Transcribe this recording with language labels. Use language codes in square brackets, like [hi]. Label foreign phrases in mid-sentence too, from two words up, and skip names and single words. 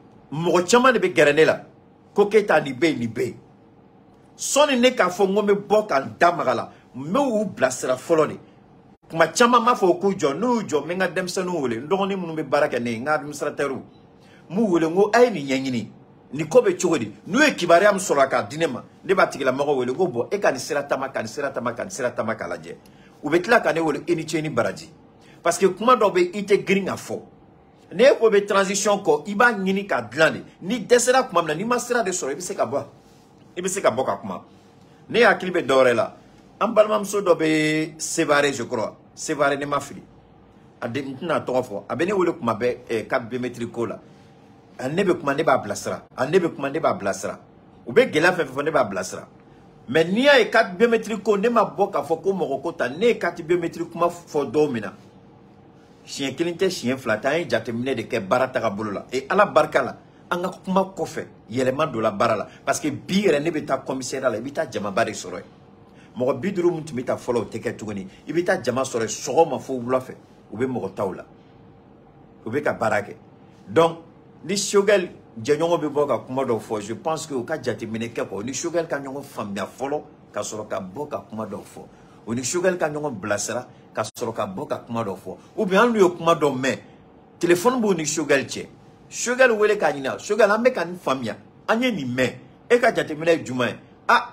[bm] mɔgɔ caman de bɛ gɛrɛ ne la ko Keita ni bɛ nin bɛ yen sɔɔni ne k'a fɔ n ko n bɛ bɔ ka n da maga la n bɛ u bilasira fɔlɔ de kuma caman m'a fɔ k'u jɔ n'u y'u jɔ n bɛ n ka denmisɛnninw wele n dɔgɔnin minnu bɛ baara kɛ ne ye n ka administrateurs m'u wele n ko a ye nin ɲɛɲini nin ko bɛ cogo di n'u ye kibaruya min sɔrɔ k'a di ne ma ne b'a tigilamɔgɔ wele ko bɔn e ka nin sira taama ka nin sira taama ka nin sira taama k'a lajɛ u bɛ tila ka ne wele e ni ce ni baraji [fr] parce que [bm] kuma dɔw bɛ i tɛ girin ka fɔ ne ko bɛ transition kɔ i b'a ɲini k'a dilan de ni dɛsɛra kuma min na n'i ma sira de sɔrɔ i bɛ se ka bɔ ka kuma ne hakili bɛ dɔwɛrɛ la an balimamuso dɔ bɛ Sévaré [fr] je crois [bm] Sévaré ne ma fili a de n tɛna tɔgɔ fɔ a bɛ ne wele kuma bɛɛ ka biométrie ko la a ne bɛ kuma ne b'a bilasira a ne bɛ kuma ne b'a bilasira u bɛ gɛlɛya fɛn fɛn fɔ ne b'a bilasira mais n'i y'a ye [fr] carte biométrique [bm] ko ne ma bɔ k'a fɔ ko mɔgɔ ko ta ne ye [fr] carte biométrique [bm] kuma fɔ dɔw min na siɲɛ kelen tɛ siɲɛ fila tɛ an ye jateminɛ de kɛ baara tagabolo la et ala barika la an ka kuma kɔfɛ yɛlɛma donna baara la [fr] parce que [bm] bi yɛrɛ ne bɛ taa commissariat la i bɛ taa jamaba de sɔrɔ yen mɔgɔ 50 min tun bɛ taa fɔlɔ o tɛ kɛ tuguni i bɛ taa jama sɔrɔ yen sɔgɔma fo wula fɛ u bɛ mɔgɔ taw la u bɛ ka baara kɛ donc ni Choguel jɛɲɔgɔn bɛ bɔ ka kuma dɔw fɔ [fr] je pense que [bm] u ka jateminɛ kɛ quoi ni Choguel ka ɲɔgɔn faamuya fɔlɔ ka sɔrɔ ka bɔ ka kuma dɔw fɔ o ni Choguel ka ɲɔgɔn bilasira ka sɔrɔ ka bɔ ka kuma dɔw fɔ [fr] ou bien [bm] an n'u ye kuma dɔw mɛn téléphone b'u ni Choguel cɛ Choguel wele k'a ɲininka Choguel an bɛ ka nin faamuya an ye nin mɛn e ka jateminɛ ye jumɛn ye ah